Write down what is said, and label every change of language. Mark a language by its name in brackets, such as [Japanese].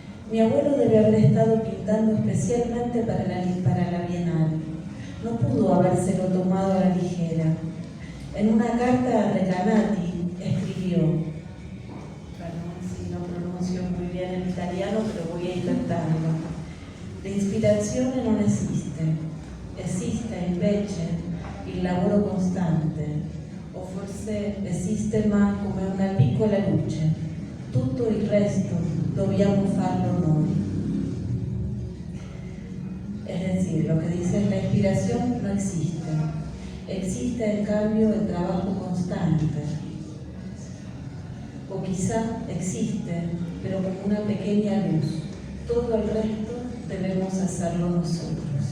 [Spanish] Mi abuelo debe haber estado pintando especialmente para la Bienal. No pudo habérselo tomado a la ligera. En una carta a Recanati escribió, perdón si no pronuncio muy bien el italiano, pero voy a intentarlo. [Italian] La inspirazione non esiste, esiste invece il lavoro costante, o forse esiste ma come una piccola luce, tutto il resto dobbiamo farlo noi. [Spanish] Es decir, lo que dice es la inspiración no existe, existe en cambio el trabajo constante, o quizá existe, pero como una pequeña luz, todo el resto debemos hacerlo nosotros.